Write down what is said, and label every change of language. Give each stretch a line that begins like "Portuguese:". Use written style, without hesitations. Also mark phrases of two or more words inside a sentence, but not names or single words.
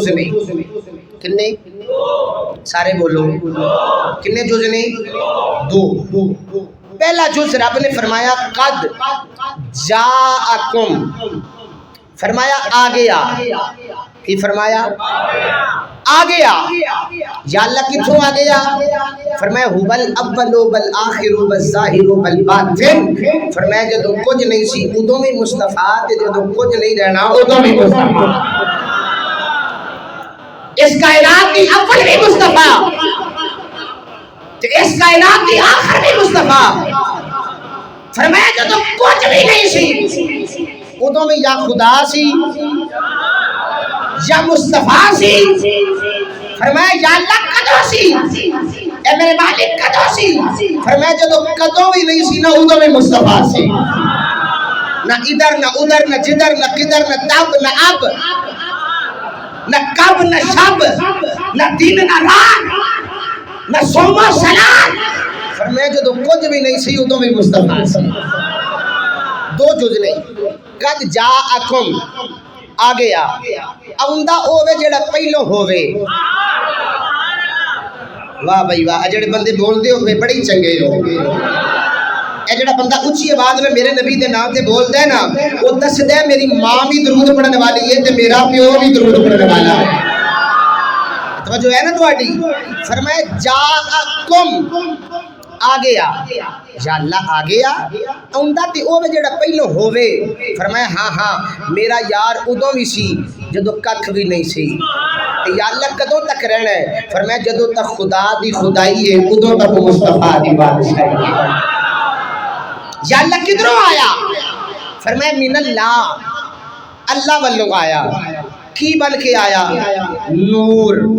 Punjabi: نے کنے سارے بولو کنے جز نے 2 پہلا جز رب نے فرمایا
Arabic: قد جاءکم
Punjabi: فرمایا آ گیا کی فرمایا آ گیا یا اللہ کتھوں آ گیا فرمایا
Arabic: هو الاول والآخر والظاہر والباطن
Punjabi: فرمایا جدوں کچھ نہیں سی ادوں بھی مصطفیٰ تے جدوں کچھ نہیں رہنا ادوں بھی مصطفیٰ اس کائنات کی اول بھی مصطفیٰ اس کائنات کی آخر بھی مصطفیٰ فرمایا جدوں کچھ بھی نہیں سی ادوں میں یا خدا سی یا مصطفیٰ سی فرمایا یا اللہ کدوں سی اے میرے مالک کدوں سی فرمایا جدوں کدوں بھی نہیں سی نہ ادوں میں مصطفیٰ سی نہ ادھر نہ ادھر نہ جدھر نہ کدھر نہ تب نہ اب نہ کب نہ شب نہ دن نہ رات نہ صوم و صلات فرمایا جدوں کچھ بھی نہیں سی ادوں بھی مصطفیٰ سی 2 جز نہیں
Arabic: قد جاءکم
Punjabi: آ گیا اوندا ہووے جڑا پہلو ہووے واہ بھائی واہ جڑے بندے بولدے ہوئے بڑے چنگے ہو اے جڑا بندہ اونچی آواز میں میرے نبی دے نام تے بولدا ہے نا وہ دسدا ہے میری ماں بھی درود پڑھنے والی ہے تے میرا پیو بھی درود پڑھنے والا ہے توجہ ہے نا تواڈی فرمایا جاءکم آ گیا یا اللہ آ گیا اوندا تے اوے جڑا پہلو ہووے فرمایا ہاں ہاں میرا یار ادوں بھی سی جدوں ککھ بھی نہیں سی تے یا اللہ کدوں تک رہنا ہے فرمایا جدوں تک خدا دی خدائی ہے ادوں تک مصطفیٰ دی بادشاہی ہے یا اللہ کدھروں آیا فرمایا
Arabic: من اللہ
Punjabi: اللہ والوں آیا کی بن کے آیا نور